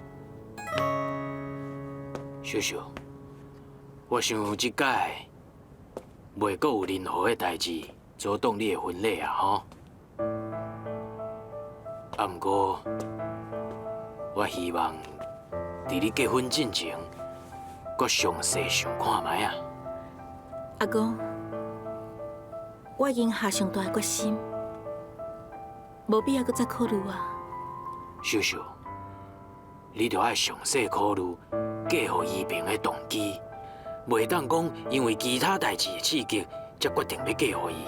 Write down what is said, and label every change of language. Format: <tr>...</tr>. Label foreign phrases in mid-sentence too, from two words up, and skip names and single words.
<nan>叔叔，我想即届袂阁有任何的代志阻挡你的婚礼啊，吼。啊，毋过我希望伫你结婚之前，阁详细想看卖啊。阿公，我已经下上大的决心，无必要搁再考虑啊。叔叔，你着爱详细考虑嫁予依萍的动机，袂当讲因为其他代志的刺激，才决定要嫁予伊。</nan>